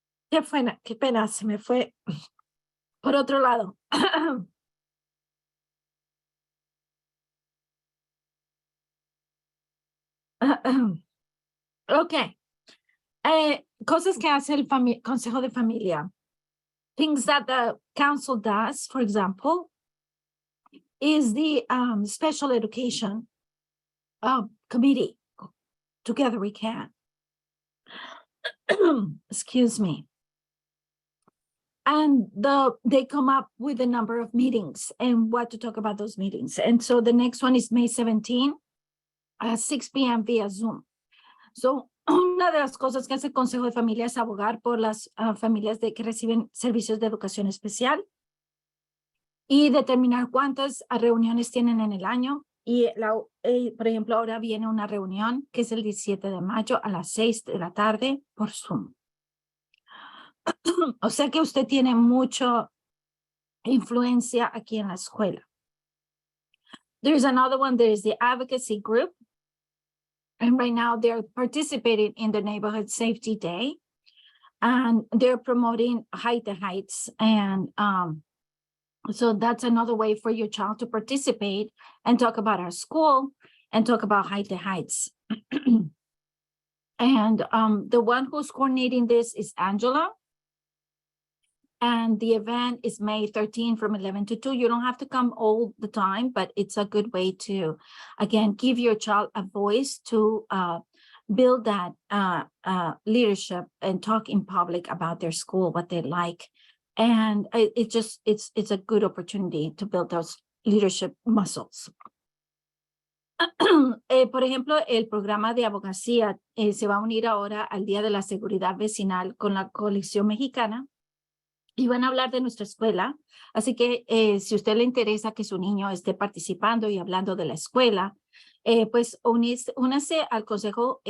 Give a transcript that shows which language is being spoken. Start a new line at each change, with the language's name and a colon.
Spanish: Qué pena, se me fue por otro lado. Ok. Cosas que hace el Consejo de Familia.
English: Things that the council does, for example, is the special education committee. Together we can. Excuse me. And they come up with a number of meetings and what to talk about those meetings. And so the next one is May 17 at 6 p.m. via Zoom.
Spanish: So una de las cosas que hace el Consejo de Familia es abogar por las familias que reciben servicios de educación especial y determinar cuántas reuniones tienen en el año. Y, por ejemplo, ahora viene una reunión que es el 17 de mayo a las 6 de la tarde por Zoom. O sea que usted tiene mucha influencia aquí en la escuela.
English: There's another one, there's the advocacy group. And right now they're participating in the Neighborhood Safety Day. And they're promoting Hide the Heights. And so that's another way for your child to participate and talk about our school and talk about Hide the Heights. And the one who's coordinating this is Angela. And the event is May 13 from 11 to 2. You don't have to come all the time, but it's a good way to, again, give your child a voice to build that leadership and talk in public about their school, what they like. And it's a good opportunity to build those leadership muscles.
Spanish: Por ejemplo, el programa de abogacía se va a unir ahora al Día de la Seguridad Vecinal con la Coalición Mexicana. Y van a hablar de nuestra escuela, así que si a usted le interesa que su niño esté participando y hablando de la escuela, pues únase al consejo.